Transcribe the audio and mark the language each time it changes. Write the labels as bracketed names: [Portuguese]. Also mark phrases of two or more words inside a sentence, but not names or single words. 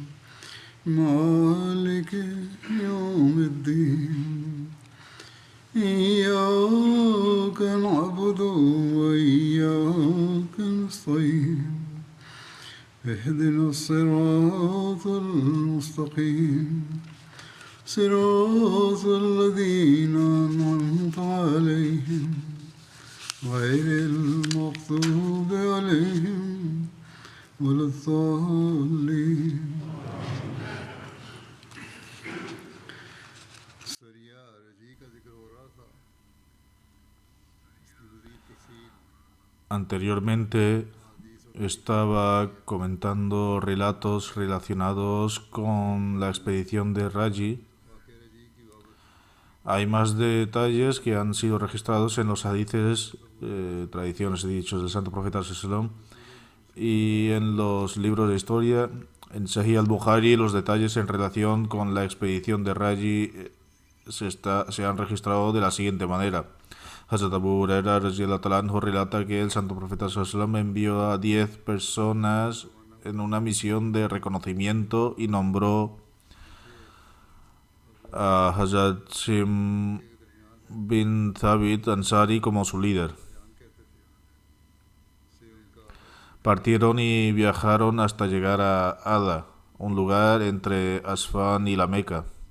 [Arabic] مالك يوم الدين إياك نعبد وإياك نستعين اهدنا الصراط المستقيم صراط الذين أنعمت عليهم غير المغضوب عليهم ولا الضالين. [Spanish] Anteriormente estaba comentando relatos relacionados con la expedición de Raji. Hay más detalles que han sido registrados en los hadices, tradiciones y dichos del santo profeta [Arabic] صلى الله عليه وسلم, [Spanish] y en los libros de historia. En Sahih al-Bukhari los detalles en relación con la expedición de Raji se han registrado de la siguiente manera. Hazrat Abu Huraira [Arabic] رضي الله تعالى عنه [Spanish] relata que el santo profeta [Arabic] صلى الله عليه وسلم [Spanish] envió a 10 personas en una misión de reconocimiento y nombró a Hazrat Sim bin Thabit Ansari como su líder. Partieron y viajaron hasta llegar a Ada, un lugar entre Asfan y la Meca.